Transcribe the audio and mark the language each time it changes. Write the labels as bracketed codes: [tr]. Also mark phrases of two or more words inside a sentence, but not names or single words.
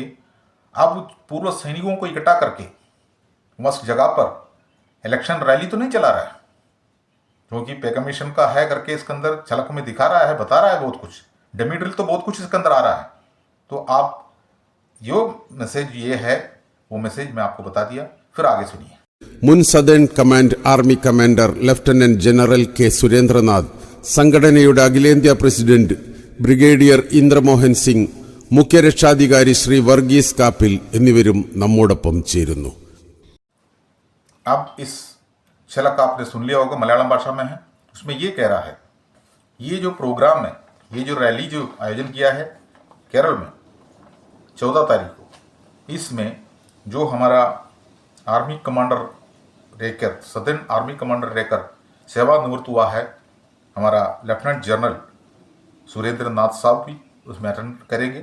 [hi] अब पूर्व सैनिकों को इकट्ठा करके उस जगह पर [en] election rally [hi] तो नहीं चला रहा है, क्योंकि [en] pay commission [hi] का है करके इसके अंदर झलक में दिखा रहा है, बता रहा है बहुत कुछ, डेमी ड्रिल तो बहुत कुछ इसके अंदर आ रहा है। तो आप जो मैसेज ये है वो मैसेज मैं आपको बता दिया, फिर आगे सुनिए। [ml] മുൻ [en] Southern Command Army Commander Lieutenant General [ml] K. സുരേന്ദ്രനാഥ്, സംഘടനയുടെ അഖിലേന്ത്യാ പ്രസിഡന്റ് ബ്രിഗേഡിയർ ഇന്ദ്രമോഹൻ സിംഗ്, മുഖ്യരക്ഷാധികാരി ശ്രീ വർഗീസ് കാപ്പിൽ എന്നിവരും നമ്മോടൊപ്പം ചേരുന്നു. [hi] अब इस झलक आपने सुन लिया होगा, मलयालम भाषा में है। उसमें ये कह रहा है, ये जो प्रोग्राम है, ये जो रैली जो आयोजन किया है केरल में 14 तारीख को, इसमें जो हमारा [en] army commander [hi] रहकर [en] Southern Army Commander [hi] रहकर सेवानिवृत्त हुआ है हमारा [en] Lieutenant General [hi] सुरेंद्र नाथ साहब भी उसमें अटेंड करेंगे।